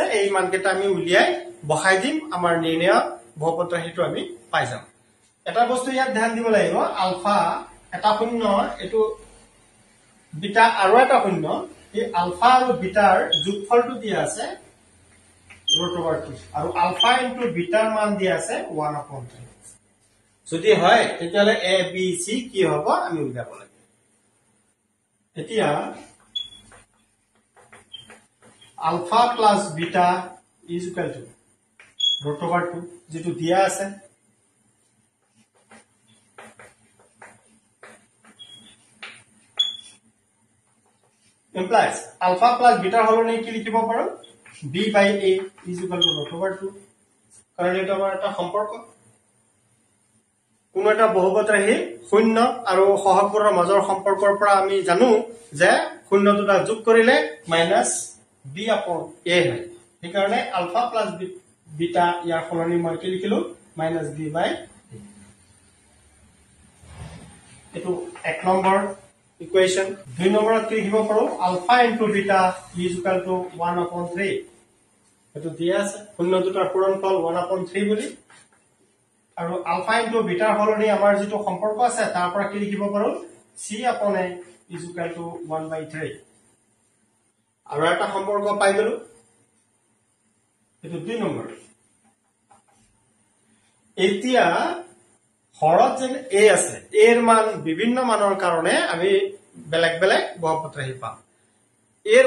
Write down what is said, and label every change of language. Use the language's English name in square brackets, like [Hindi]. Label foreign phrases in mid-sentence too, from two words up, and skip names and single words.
[Assamese] এই মানকেইটা আমি উলিয়াই বহাই দিম আমাৰ নিৰ্ণয় বহুপদ ৰাশিটো আমি পাই যাম এটা বস্তু ইয়াত ধ্যান দিব লাগিব আলফা এটা শূন্য এটো বিটা আৰু এটা শূন্য এই আলফা আৰু বিটাৰ যোগফলটো দিয়া আছে √2 আৰু [English] alpha into betaৰ [Assamese] মান দিয়া আছে 1/3 যদি হয় তেতিয়ালে a b c কি হ'ব আমি উলিয়াব লাগে এতিয়া [English] alpha plus beta is equal to √2 [Assamese] যেটো দিয়া আছে [English] implies alpha plus beta [Assamese] হলনে কি লিখিব পাৰো [English] b by a is equal to √2 [Assamese] কাৰণ এটা আমাৰ এটা সম্পৰ্ক কোনো এটা বহুপদ ৰাহি শূন্য আৰু সহগবোৰৰ মাজৰ সম্পৰ্কৰ পৰা আমি জানো যে শূন্য দুটা যোগ কৰিলে [English] minus b upon a [Assamese] হয় সেইকাৰণে [English] alpha plus beta [Assamese] ইয়াৰ সলনি মই কি লিখিলো [English] minus b by [Assamese] এটো এক নম্বৰ ইকুৱেশ্যন 2 নম্বৰত কি লিখিব পাৰো [English] alpha into beta is equal to 1/3 [Assamese] এটো দিয়া আছে শূন্য দুটাৰ পূৰণফল 1/3 বুলি আৰু [English] alpha into betaৰ [Assamese] সলনি আমাৰ যেটো সম্পৰ্ক আছে তাৰ পৰা কি লিখিব পাৰো [English] c upon a is equal to 1/3 [Assamese] আৰু এটা সম্পৰ্ক পাই গলো এটো 2 নম্বৰ এতিয়া হৰত যে a আছে a এর মান বিভিন্ন মানৰ কাৰণে আমি বেলেগ বেলেগ বহুপদ ৰাহি পাম a এর